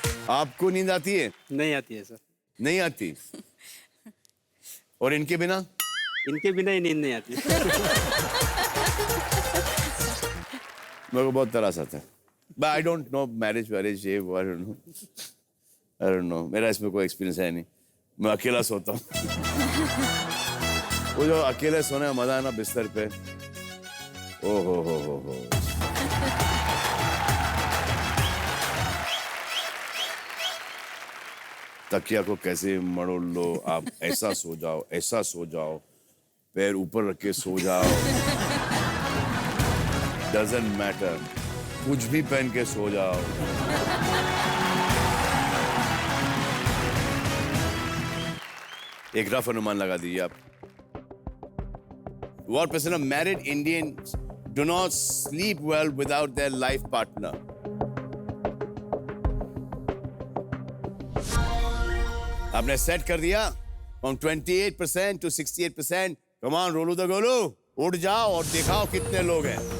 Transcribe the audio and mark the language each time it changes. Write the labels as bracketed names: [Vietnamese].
[Hindi] आपको नींद आती है? नहीं आती है सर। नहीं आती? और इनके बिना? इनके बिना ही नींद नहीं आती। मेरे को बहुत तरस आता है। [English] But I don't know marriage, [Hindi] ये [English] I don't know. [Hindi] मेरा इसमें कोई एक्सपीरियंस है नहीं. मैं अकेला सोता हूँ. वो जो अकेले सोने का मजा है ना बिस्तर पे. ओ हो. तकिया को कैसे मरोड़ लो आप. ऐसा सो जाओ. पैर ऊपर रख के सो जाओ. [English] Doesn't matter. [Hindi] कुछ भी पहन के सो जाओ. एक रफ अनुमान लगा दीजिए आप. [English] What percent of married Indians do not sleep well without their life partner? [Hindi] आपने सेट कर दिया [English] from 28% to 68%. Come on, [Hindi] रोलू the Golu. उठ जाओ और दिखाओ कितने लोग हैं.